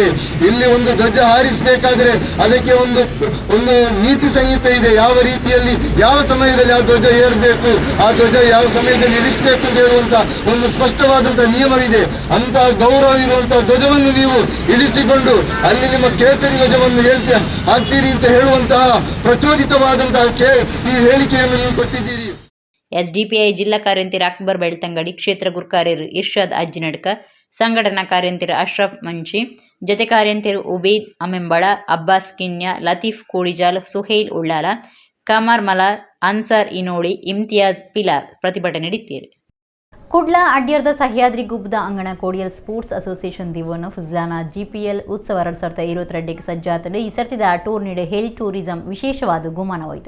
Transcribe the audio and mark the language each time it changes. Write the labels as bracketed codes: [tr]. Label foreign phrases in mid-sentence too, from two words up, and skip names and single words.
[kn] ಇಲ್ಲಿ ಒಂದು ಧ್ವಜ ಹಾರಿಸಬೇಕಾದ್ರೆ ಅದಕ್ಕೆ ಒಂದು ನೀತಿ ಸಂಹಿತೆ ಇದೆ, ಯಾವ ರೀತಿಯಲ್ಲಿ ಯಾವ ಸಮಯದಲ್ಲಿ ಆ ಧ್ವಜ ಏರಬೇಕು, ಆ ಧ್ವಜ ಯಾವ ಸಮಯದಲ್ಲಿ ಇಳಿಸಬೇಕು ಅಂತ ಹೇಳುವಂತ ಒಂದು ಸ್ಪಷ್ಟವಾದಂತಹ ನಿಯಮವಿದೆ. ಅಂತಹ ಗೌರವ ಇರುವಂತಹ ಧ್ವಜವನ್ನು ನೀವು ಇಳಿಸಿಕೊಂಡು ಅಲ್ಲಿ ನಿಮ್ಮ ಕೇಸರಿ ಧ್ವಜವನ್ನು ಹಾಕ್ತೀರಿ ಅಂತ ಹೇಳುವಂತಹ ಪ್ರಚೋದಿತವಾದಂತಹ ಈ ಹೇಳಿಕೆಯನ್ನು ನೀವು ಕೊಟ್ಟಿದ್ದೀರಿ. ಎಸ್ಡಿಪಿಐ ಜಿಲ್ಲಾ ಕಾರ್ಯಂತರ ಅಕ್ಬರ್ ಬೆಳ್ತಂಗಡಿ, ಕ್ಷೇತ್ರ ಗುರುಕಾರ್ಯರು ಇರ್ಷಾದ್ ಅಜ್ಜಿನಡ್ಕ, ಸಂಘಟನಾ ಕಾರ್ಯಂತರ ಅಶ್ರಫ್ ಮಂಚಿ, ಜೊತೆ ಕಾರ್ಯಂತರ ಉಬೇದ್ ಅಮೆಂಬಳ, ಅಬ್ಬಾಸ್ ಕಿನ್ಯ, ಲತೀಫ್ ಕೋಡಿಜಾಲ್, ಸುಹೈಲ್ ಉಳ್ಳಾಲ, ಕಮರ್ ಮಲಾರ್, ಅನ್ಸಾರ್ ಇನೋಳಿ, ಇಮ್ತಿಯಾಜ್ ಪಿಲಾರ್ ಪ್ರತಿಭಟನೆ ನಡೆಸಿದರು. [tcy] ಕುಡ್ಲಾ ಅಡ್ಯರ್ದ ಸಹ್ಯಾದ್ರಿ ಗುಬ್ಬದ ಅಂಗಣ ಕೋಡಿಯಲ್ ಸ್ಪೋರ್ಟ್ಸ್ ಅಸೋಸಿಯೇಷನ್ ದಿವನ ಫುಜ್ಲಾನ ಜಿಪಿಎಲ್ ಉತ್ಸವ 2022 ಸಜ್ಜಾತಲು ಈ ಸರ್ತಿದ ಟೂರ್ನಿಡೆ ಹೆಲಿ ಟೂರಿಸಂ ವಿಶೇಷವಾದ ಗುಮಾನವಾಯಿತು.